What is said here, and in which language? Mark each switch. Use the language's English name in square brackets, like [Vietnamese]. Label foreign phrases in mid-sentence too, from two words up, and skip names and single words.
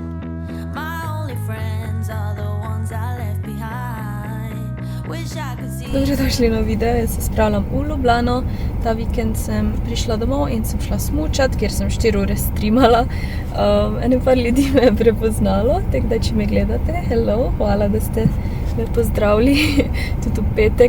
[English] My only friends are the ones I left behind. Wish I could see. [Slovenian] Dobrodošli na video, jaz se spravljam v Ljubljano. Ta vikend sem prišla domov in sem šla smučat, kjer sem 4 ure streamala. Ene par ljudi me je prepoznalo, tako da če me gledate, hello, hvala, da ste me pozdravili tudi v petek.